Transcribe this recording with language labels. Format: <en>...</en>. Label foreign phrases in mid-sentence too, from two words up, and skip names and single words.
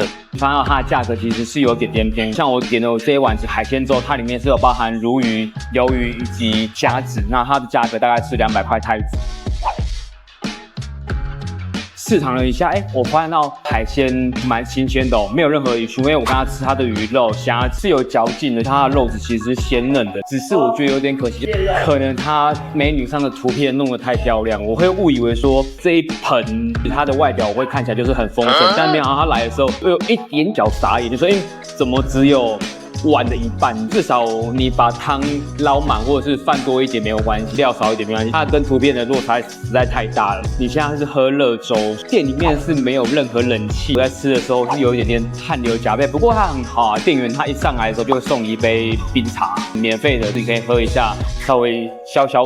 <zh>你發現它的價格其實是有點點便宜，像我點的這一碗是海鮮粥，它裡面是有包含鱸魚、魷魚以及蝦子，那它的價格大概是200塊泰銖。試嘗了一下，我發現到海鮮蠻新鮮的哦，沒有任何魚腥，因為我剛剛吃它的魚肉蝦是有嚼勁的，它的肉質其實是鮮嫩的，只是我覺得有點可惜，可能它美女上的圖片弄得太漂亮，我會誤以為說這一盆它的外表我會看起來就是很豐盛，但沒想到它來的時候我有一點小傻眼，就說怎麼只有碗的1半，至少你把湯撈滿，或者是飯多一點沒有關係，料少一點沒關係。它跟圖片的落差實在太大了。你現在是喝熱粥，店裡面是沒有任何冷氣，我在吃的時候是有一點點汗流浹背。不過它很好啊，店員他一上來的時候就會送你一杯冰茶，免費的，你可以喝一下，稍微消消暑。</zh>